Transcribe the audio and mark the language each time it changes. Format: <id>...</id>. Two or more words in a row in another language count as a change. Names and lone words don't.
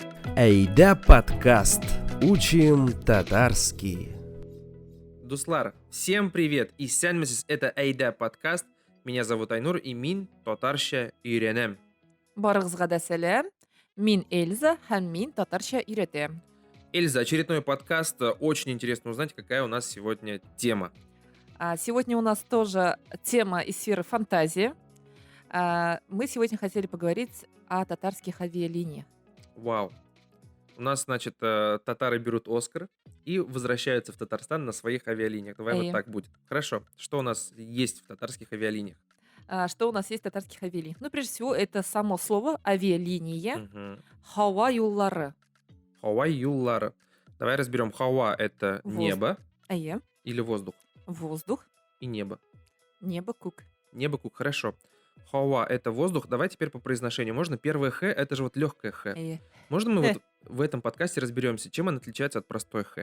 <ru>Эйда подкаст. Учим татарский. Дуслар, всем привет!</ru> <tt>И сәлеметсіз,</tt> <ru>это Эйда подкаст. Меня зовут Айнур, и</ru> <tt>мин татарша үйренем. Барыгызга да сәлам. Мин Эльза һәм мин татарча өйрәтәм.</tt> <ru>Эльза, очередной подкаст. Очень интересно узнать, какая у нас сегодня тема. Сегодня у нас тоже тема из сферы фантазии. Мы сегодня хотели поговорить о татарских авиалиниях. Вау. У нас, значит, татары берут Оскар и возвращаются в Татарстан на своих авиалиниях. Давай вот так будет. Хорошо. Что у нас есть в татарских авиалиниях? Что у нас есть в татарских авиалиниях? Ну, прежде всего, это само слово авиалиния.</ru> <tt>Хава юллары. Хава юллары.</tt> <ru>Давай разберем. Хава — это небо или воздух? Воздух. И небо. Небо кук. Небо кук, хорошо. Хава — это воздух. Давай теперь по произношению. Можно первое х, это же вот легкое х. Можно мы вот в этом подкасте разберемся, чем оно отличается от простой х?</ru>